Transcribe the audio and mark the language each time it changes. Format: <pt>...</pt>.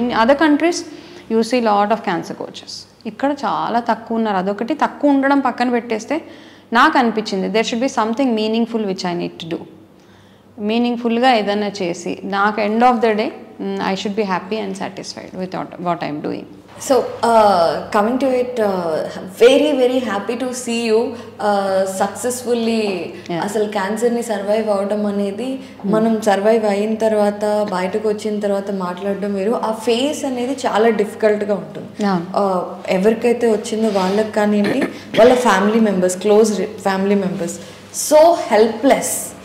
<en>In other countries you see lot of cancer coaches.</en> <te>ఇక్కడ చాలా తక్కువ ఉన్నారు. అదొకటి తక్కువ ఉండడం పక్కన పెట్టేస్తే నాకు అనిపించింది</te> <en>There should be something meaningful which I need to do.</en> <te>మీనింగ్ఫుల్గా ఏదైనా చేసి నాకు</te> <en>End of the day I should be happy and satisfied with what I'm doing. So coming to it, very happy to see you successfully.</en> <te>అసలు క్యాన్సర్ని survive అవడం అనేది, మనం survive అయిన తర్వాత బయటకు వచ్చిన తర్వాత మాట్లాడడం వేరు. ఆ ఫేస్ అనేది చాలా డిఫికల్ట్గా ఉంటుంది. ఎవరికైతే వచ్చిందో వాళ్ళకి కానివ్వండి, వాళ్ళ family members, close family members, so helpless.</te>